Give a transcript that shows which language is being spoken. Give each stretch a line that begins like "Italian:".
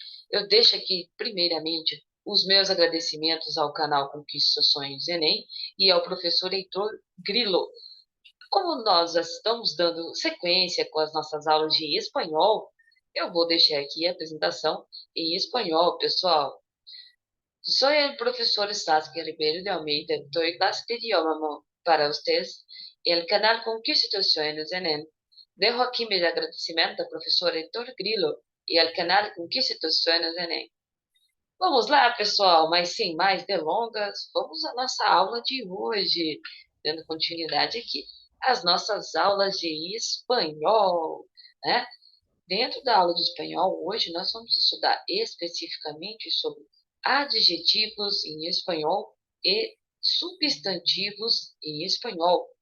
Portuguese: Eu deixo aqui, primeiramente, os meus agradecimentos ao canal Conquiste Seus Sonhos Enem e ao professor Heitor Grilo. Como nós já estamos dando sequência com as nossas aulas de espanhol, eu vou deixar aqui a apresentação em espanhol, pessoal.
Spanish: Soy el profesor Sasuke Ribeiro de Almeida. Doy clase de idioma para ustedes. El canal Conquista tus Sueños en él. Dejo aquí mi agradecimiento al professor Heitor Grilo e al canal Conquista tus Sueños en él.
Portuguese: Vamos lá, pessoal, mas sem mais delongas, vamos à nossa aula de hoje, dando continuidade aqui às nossas aulas de espanhol, né? Dentro da aula de espanhol, hoje nós vamos estudar especificamente sobre adjetivos em espanhol e substantivos em espanhol.